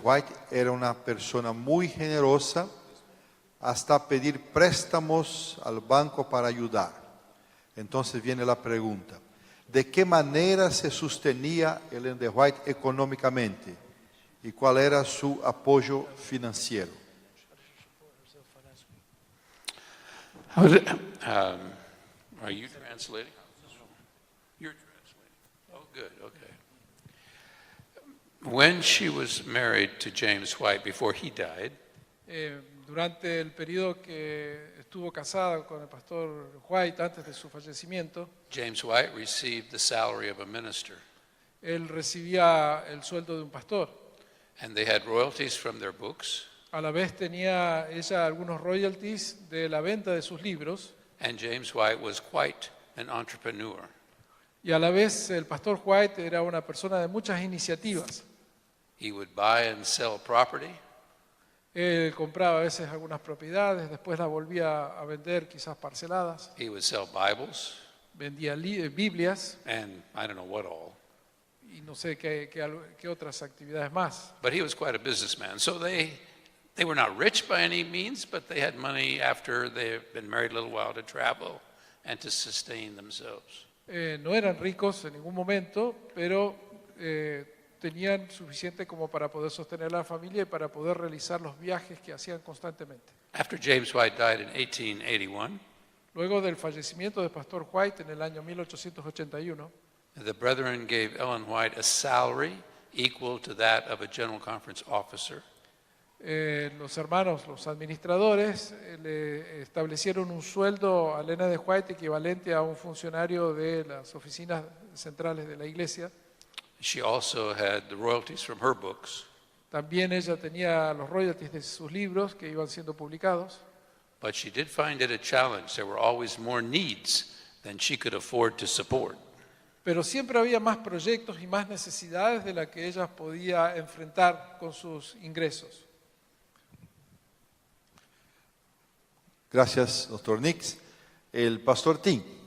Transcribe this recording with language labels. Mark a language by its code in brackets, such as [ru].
[es] White era una persona muy generosa hasta pedir préstamos al banco para ayudar. Entonces viene la pregunta, ¿de qué manera se sostenía Ellen G. White económicamente? ¿Y cuál era su apoyo financiero? [en] Are you translating? You're translating. Oh, good, okay. When she was married to James White before he died, [es] Durante el periodo que estuvo casada con el pastor White, antes de su fallecimiento, [en] James White received the salary of a minister, [es] él recibía el sueldo de un pastor. [en] and they had royalties from their books, [es] A la vez tenía ella algunos royalties de la venta de sus libros, [en] and James White was quite an entrepreneur. [es] y a la vez el pastor White era una persona de muchas iniciativas. [en] He would buy and sell property. [es] Él compraba a veces algunas propiedades, después las volvía a vender quizás parceladas, [en] He would sell Bibles, [es] vendía Biblias [en] and I don't know what all. [es] y no sé qué otras actividades más. [en] But he was quite a businessman. So they were not rich by any means, but they had money after they've been married a little while to travel and to sustain themselves. [es] No eran ricos en ningún momento, pero tenían suficiente como para poder sostener a la familia y para poder realizar los viajes que hacían constantemente. [en] After James White died in 1881, [es] Luego del fallecimiento del pastor White en el año 1881, [en] the brethren gave Ellen White a salary equal to that of a General Conference officer. [es] los hermanos, los administradores, le establecieron un sueldo a Elena de White equivalente a un funcionario de las oficinas centrales de la iglesia. [en] She also had the royalties from her books, [es] También ella tenía los royalties de sus libros que iban siendo publicados, [en] but she did find it a challenge. There were always more needs than she could afford to support. [es] pero siempre había más proyectos y más necesidades de las que ella podía enfrentar con sus ingresos. Gracias, doctor Nix. El pastor Tim.